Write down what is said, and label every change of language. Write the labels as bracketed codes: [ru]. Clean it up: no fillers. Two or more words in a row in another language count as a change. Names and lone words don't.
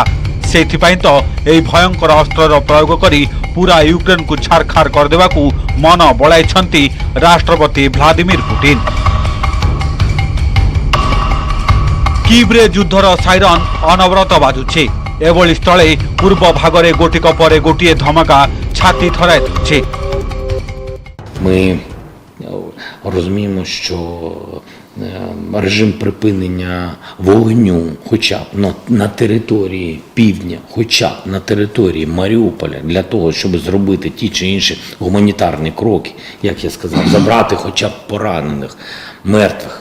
[or] ସେଥିପାଇଁ ତ ଏହି ଭୟଙ୍କର ଅସ୍ତ୍ରର ପ୍ରୟୋଗ କରି ପୁରା ୟୁକ୍ରେନକୁ ଛାରଖାର କରିଦେବାକୁ ମନ ବଳାଇଛନ୍ତି ରାଷ୍ଟ୍ରପତି ଭ୍ଲାଦିମିର ପୁଟିନ। କିଭ୍ରେ ଯୁଦ୍ଧର ସାଇରନ୍ ଅନବରତ ବାଜୁଛି। ଏଭଳି ସ୍ଥଳେ ପୂର୍ବ ଭାଗରେ ଗୋଟିକ ପରେ ଗୋଟିଏ ଧମାକା ଛାତି ଥରାଇ ଦେଉଛି। [uk] Ми розуміємо, що режим припинення вогню хоча б на території півдня, хоча б на території Маріуполя, для того, щоб зробити ті чи інші гуманітарні кроки, як я сказав, забрати хоча б поранених, мертвих.